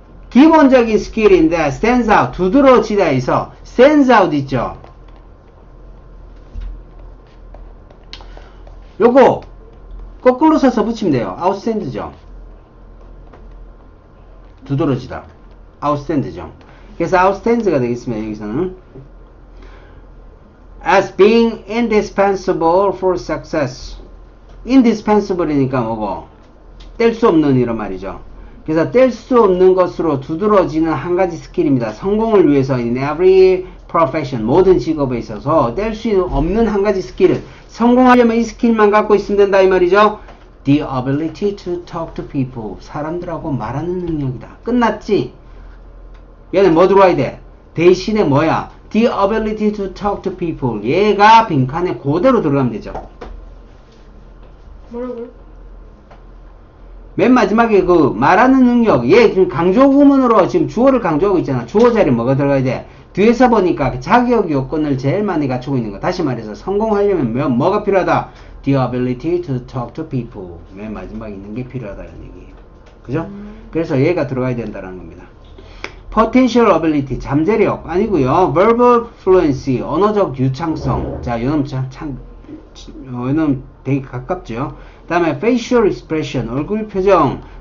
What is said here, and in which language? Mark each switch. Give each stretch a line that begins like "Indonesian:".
Korean: 기본적인 스킬인데
English: stands out,
Korean: 두드러지다에서 stands out 있죠. 요거 거꾸로 써서 붙이면 돼요. outstand죠. 두드러지다. outstand죠. 그래서 outstands가 되겠습니다. 여기서는
English: as being indispensable for success.
Korean: indispensable이니까 뭐고? 뗄 수 없는 이런 말이죠. 그래서 뗄 수 없는 것으로 두드러지는 한 가지 스킬입니다. 성공을 위해서
English: in every profession,
Korean: 모든 직업에 있어서 뗄 수 없는 한 가지 스킬은 성공하려면 이 스킬만 갖고 있으면 된다 이 말이죠.
English: The ability to talk to people.
Korean: 사람들하고 말하는 능력이다. 끝났지? 얘는 뭐 들어와야 돼? 대신에 뭐야?
English: The ability to talk to people.
Korean: 얘가 빈칸에 그대로 들어가면 되죠. 뭐라고요? 맨 마지막에 그 말하는 능력. 얘 지금 강조 구문으로 지금 주어를 강조하고 있잖아. 주어 자리에 뭐가 들어가야 돼? 뒤에서 보니까 자격 요건을 제일 많이 갖추고 있는 거. 다시 말해서 성공하려면 뭐가 필요하다?
English: The ability to talk to people.
Korean: 맨 마지막에 있는 게 필요하다는 얘기예요. 그죠? 그래서 얘가 들어가야 된다는 겁니다.
English: Potential ability,
Korean: 잠재력 아니고요.
English: Verbal fluency,
Korean: 언어적 유창성. 자, 요놈 요놈 되게 가깝죠. 그 다음에
English: facial expression,
Korean: 얼굴 표정.